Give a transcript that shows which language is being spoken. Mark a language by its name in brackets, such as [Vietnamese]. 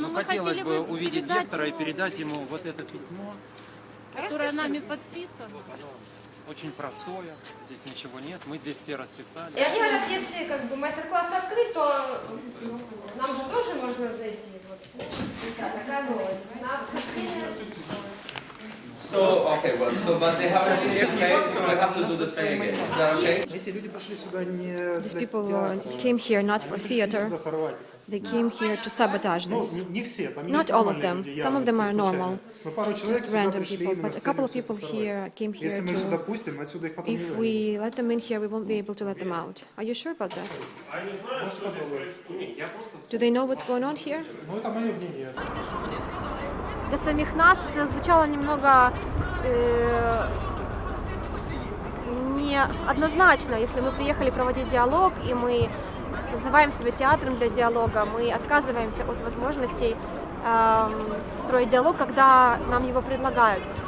[Russian] Ну, хотелось бы увидеть Гектора и передать ему вот это письмо, которое нами подписано. Очень простое, здесь ничего нет, мы здесь все расписали. И они говорят, если как бы мастер-класс открыт, то нам же тоже можно зайти. Вот. Такая новость. На обсуждение. [English] So, okay, well, but they haven't seen it yet, so we have to do the play again. Is that okay? These people came here not for theater. They came here to sabotage this. Not all of them. Some of them are normal, just random people. But a couple of people here came here to... If we let them in here, we won't be able to let them out. Are you sure about that? Do they know what's going on here? [Russian] Для самих нас это звучало немного неоднозначно. Если мы приехали проводить диалог, и мы называем себя театром для диалога, мы отказываемся от возможностей строить диалог, когда нам его предлагают.